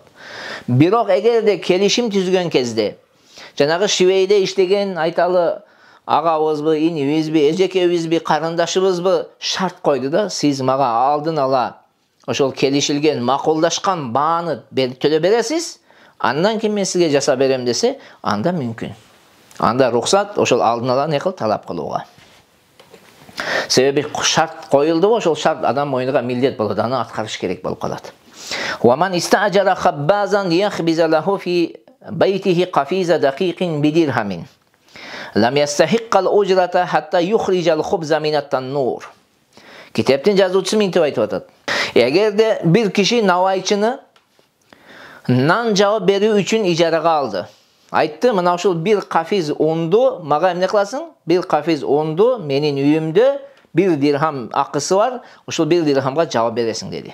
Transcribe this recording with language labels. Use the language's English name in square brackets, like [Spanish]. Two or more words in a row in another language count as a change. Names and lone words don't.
[Kyrgyz] Бирок эгерде келишим түзгөн кезде, жанагы шивейде иштеген айталы агабызбы, инибизби, эжекебизби, карындашыбызбы шарт койду да, сиз мага алдын ала ошол келишилген, макулдашкан бааны төлөп бересиз, андан кийин мен сизге жасап берем десе, анда мүмкүн. Анда рухсат ошол алдын ала не кыл, талап кылууга. Себеби шарт коюлду, ошол шарт адам мойнуна милдет болот, аны аткарыш керек болуп калат. [Arabic] وَمَنْ اسْتَأْجَرَ خَبَّازًا لِيَخْبِزَ لَهُ فِي بَيْتِهِ قَفِيزَ دَقِيقٍ بِدِرْهَمٍ لَمْ يَسْتَحِقَّ الْأُجْرَةَ حَتَّى يُخْرِجَ الْخُبْزَ مِنَ التَّنُّورِ. [Kyrgyz] Китептин жазуучусу мынтип айтып атат. Эгерде бир киши навайчыны нан жаап берүү үчүн ижарага алды. Айтты, мына ушул бир кафиз унду мага эмне кыласың? Бир кафиз унду менин үйүмдө бир дирхам акысы бар, ушул бир дирхамга жаап бересиң деди.